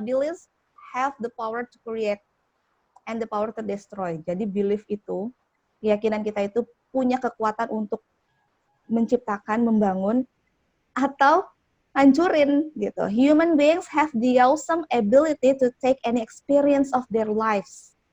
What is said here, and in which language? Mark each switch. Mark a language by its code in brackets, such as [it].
[en] Beliefs have the power to create and the power to destroy. [id] Jadi belief itu, keyakinan kita itu punya kekuatan untuk menciptakan, membangun, atau hancurin gitu. [en] Human beings have the awesome ability to take any experience of their lives.